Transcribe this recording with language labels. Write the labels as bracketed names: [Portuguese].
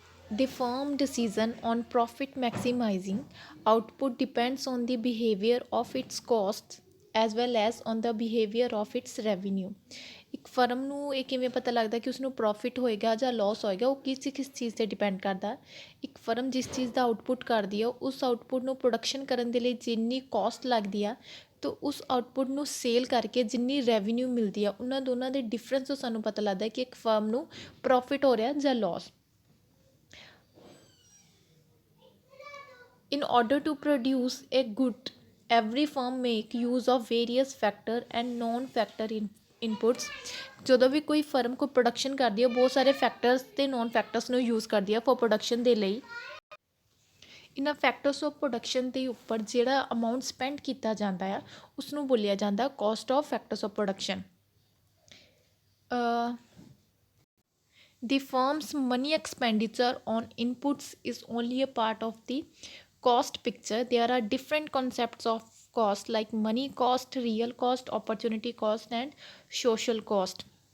[English] The firm decision on profit maximizing output depends on the behavior of its costs as well as on the behavior of its revenue. [Punjabi] ਇੱਕ firm ਨੂੰ ਇਹ ਕਿਵੇਂ ਪਤਾ ਲੱਗਦਾ ਕਿ ਉਸਨੂੰ ਪ੍ਰੋਫਿਟ ਹੋਏਗਾ ਜਾਂ ਲਾਸ ਹੋਏਗਾ, ਉਹ ਕਿਸ ਚੀਜ਼ 'ਤੇ ਡਿਪੈਂਡ ਕਰਦਾ। ਇੱਕ ਫਰਮ ਜਿਸ ਚੀਜ਼ ਦਾ ਆਊਟਪੁੱਟ ਕਰਦੀ ਆ ਉਸ ਆਊਟਪੁੱਟ ਨੂੰ ਪ੍ਰੋਡਕਸ਼ਨ ਕਰਨ ਦੇ ਲਈ ਜਿੰਨੀ ਕੋਸਟ ਲੱਗਦੀ ਆ ਤਾਂ ਉਸ ਆਊਟਪੁੱਟ ਨੂੰ ਸੇਲ ਕਰਕੇ ਜਿੰਨੀ ਰੈਵਨਿਊ ਮਿਲਦੀ ਆ ਉਹਨਾਂ ਦੋਨਾਂ ਦੇ ਡਿਫਰੈਂਸ ਤੋਂ ਸਾਨੂੰ ਪਤਾ ਲੱਗਦਾ ਕਿ ਇੱਕ ਫਰਮ ਨੂੰ ਪ੍ਰੋਫਿਟ ਹੋ ਰਿਹਾ ਜਾਂ Las. [English] In order to produce a good, every firm make use of various factor and non-factor inputs। [Punjabi] ਜਦੋਂ ਵੀ ਕੋਈ ਫਰਮ ਕੋਈ ਪ੍ਰੋਡਕਸ਼ਨ ਕਰਦੀ ਹੈ ਬਹੁਤ ਸਾਰੇ ਫੈਕਟਰਸ ਅਤੇ ਨੋਨ ਫੈਕਟਰਸ ਨੂੰ ਯੂਜ਼ ਕਰਦੀ ਹੈ ਫॉर ਪ੍ਰੋਡਕਸ਼ਨ ਦੇ ਲਈ। ਇਹਨਾਂ ਫੈਕਟਰਸ ਆਫ ਪ੍ਰੋਡਕਸ਼ਨ ਦੇ ਉੱਪਰ ਜਿਹੜਾ ਅਮਾਊਂਟ ਸਪੈਂਡ ਕੀਤਾ ਜਾਂਦਾ ਆ ਉਸਨੂੰ ਬੋਲਿਆ ਜਾਂਦਾ cost of factors of production. [English] The firm's money expenditure on inputs is only a part of the cost picture. There are different concepts of cost like money cost, real cost, opportunity cost, and social cost.